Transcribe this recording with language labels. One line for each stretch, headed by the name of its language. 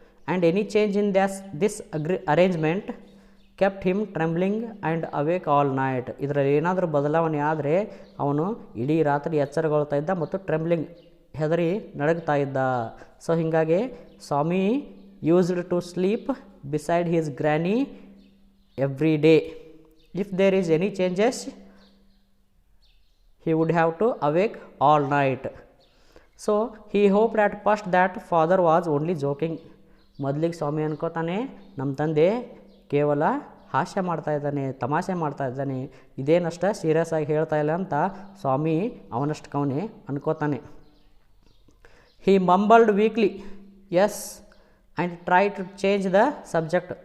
English: And any change in this arrangement kept him trembling and awake all night.
Kannada: ಇದರಲ್ಲಿ ಏನಾದರೂ ಬದಲಾವಣೆ ಆದರೆ ಅವನು ಇಡೀ ರಾತ್ರಿ ಎಚ್ಚರಗೊಳ್ತಾ ಇದ್ದ ಮತ್ತು ಟ್ರೆಂಬ್ಲಿಂಗ್ ಹೆದರಿ ನಡಗ್ತಾ ಇದ್ದ.
English: So ಹೀಗಾಗಿ Swami used to sleep beside his granny every day. If there is any changes he would have to awake all night. So he hoped at first that father was only joking.
Kannada: ಮೊದಲಿಗೆ ಸ್ವಾಮಿ ಅನ್ಕೋತಾನೆ ನಮ್ಮ ತಂದೆ ಕೇವಲ ಹಾಸ್ಯ ಮಾಡ್ತಾ ಇದ್ದಾನೆ, ತಮಾಷೆ ಮಾಡ್ತಾ ಇದ್ದಾನೆ, ಇದೇನಷ್ಟ ಸೀರಿಯಸ್ ಆಗಿ ಹೇಳ್ತಾ ಇಲ್ಲ ಅಂತ ಸ್ವಾಮಿ ಅವನಷ್ಟಕ್ಕವನೇ ಅನ್ಕೋತಾನೆ.
English: He mumbled weakly yes and try to change the subject.